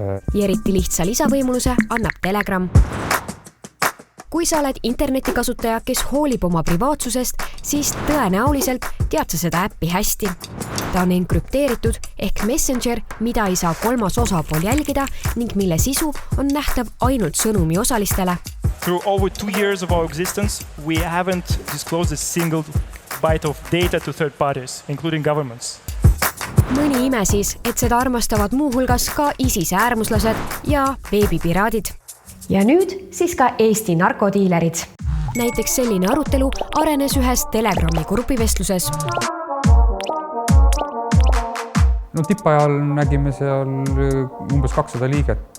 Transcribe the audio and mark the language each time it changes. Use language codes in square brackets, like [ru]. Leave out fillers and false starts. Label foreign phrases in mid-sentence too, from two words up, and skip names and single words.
[et] Ja eriti lihtsa lisavõimaluse annab Telegram. Kui sa oled internetikasutaja, kes hoolib oma privaatsusest, siis tõenäoliselt tead sa seda äppi hästi. Ta on enkrüpteeritud ehk messenger, mida ei saa kolmas osapool jälgida ning mille sisu on nähtav ainult sõnumi osalistele. [en] Through over 2 years of our existence, we haven't disclosed a single byte of data to third parties, including governments. [et] Mõni ime siis, et seda armastavad muu hulgas ka ISIS äärmuslased ja veebipiraadid. Ja nüüd siis ka Eesti narkodiilerid. Näiteks selline arutelu arenes ühes Telegrami grupivestluses. No tippajal nägime seal umbes 200 liiget.